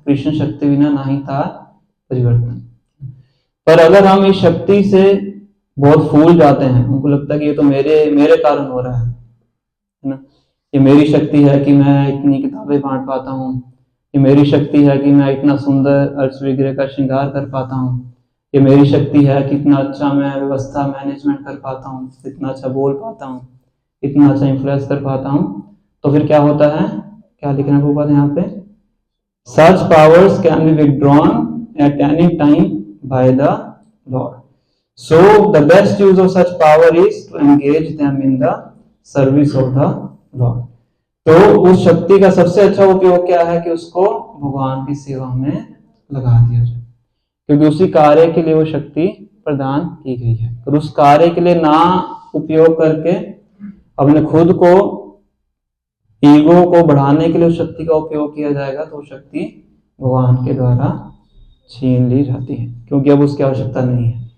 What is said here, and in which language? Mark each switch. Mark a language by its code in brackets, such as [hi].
[bn] कृष्ण शक्ति बिना नाही तात परिवर्तन। [hi] पर अगर हम इस शक्ति से बहुत फूल जाते हैं, उनको लगता है कि ये तो मेरे कारण हो रहा है ना, ये मेरी शक्ति है कि मैं इतनी किताबें बांट पाता हूँ, ये मेरी शक्ति है कि मैं इतना सुंदर अर्थ विग्रह का श्रृंगार कर पाता हूँ, ये मेरी शक्ति है कि इतना अच्छा मैं व्यवस्था मैनेजमेंट कर पाता हूँ, इतना अच्छा बोल पाता हूँ, इतना अच्छा इन्फ्लुएंस कर पाता हूँ। तो फिर क्या होता है? क्या लिखना है ऊपर यहाँ पे? [en] Such powers can be withdrawn at any time by the Lord. So the best use of such power is to engage them in the service of the Lord. [hi] तो उस शक्ति का सबसे अच्छा उपयोग क्या है कि उसको भगवान की सेवा में लगा दिया जाए, क्योंकि उसी कार्य के लिए वो शक्ति प्रदान की गई है। और उस कार्य के लिए ना उपयोग करके अपने खुद को, ईगो को बढ़ाने के लिए उस शक्ति का उपयोग किया जाएगा तो शक्ति भगवान के द्वारा छीन ली जाती है, क्योंकि अब उसकी आवश्यकता नहीं है।